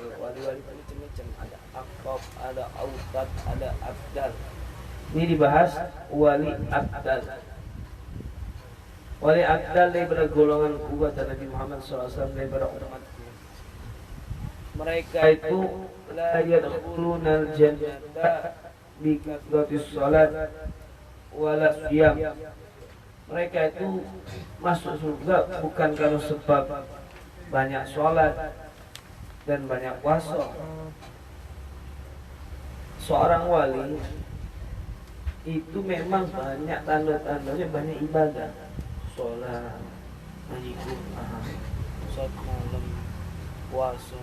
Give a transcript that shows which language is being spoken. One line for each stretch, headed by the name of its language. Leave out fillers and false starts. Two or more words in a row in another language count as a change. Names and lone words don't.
Indonesian: Wali-wali macam-macam, ada aqab, ada autad, ada abdal. Ini dibahas wali abdal. wali abdal daripada golongan kuat Nabi Muhammad SAW daripada umat. Mereka itu
Arabic: la yadkhulunal jannata bi kathratis salat wala siyam.
Indonesian: Mereka itu masuk surga bukan karena sebab banyak sholat dan banyak puasa. Seorang wali itu memang banyak tanda-tandanya, banyak ibadah, sholat, ngaji Quran, sholat malam, puasa.